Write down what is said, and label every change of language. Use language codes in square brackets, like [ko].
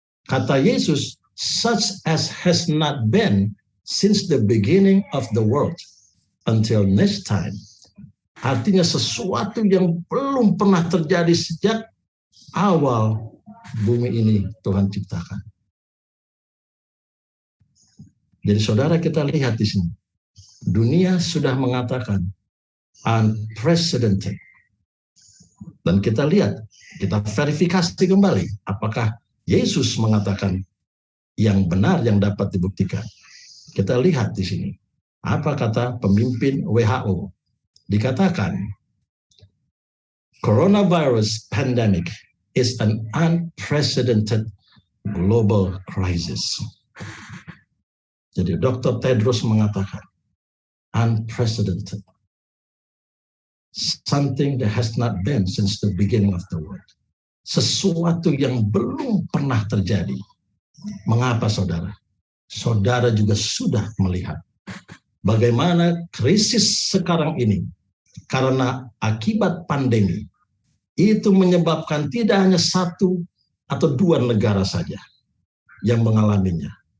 [id] Kata Yesus, [en] such as has not been since the beginning of the world until next time. [id] Artinya sesuatu yang belum pernah terjadi sejak awal bumi ini Tuhan ciptakan. Jadi saudara, kita lihat di sini, dunia sudah mengatakan unprecedented. Dan kita lihat, kita verifikasi kembali apakah Yesus mengatakan yang benar yang dapat dibuktikan. Kita lihat di sini, apa kata pemimpin WHO? Dikatakan, [en] coronavirus pandemic is an unprecedented global crisis. [id] Jadi [en] Dr. [id] Tedros mengatakan, unprecedented. [en] Something that has not been since the beginning of the world. [id] Sesuatu yang belum pernah terjadi. Mengapa saudara? Saudara juga sudah melihat bagaimana krisis sekarang ini karena akibat pandemi itu menyebabkan tidak hanya satu atau dua negara saja yang mengalaminya.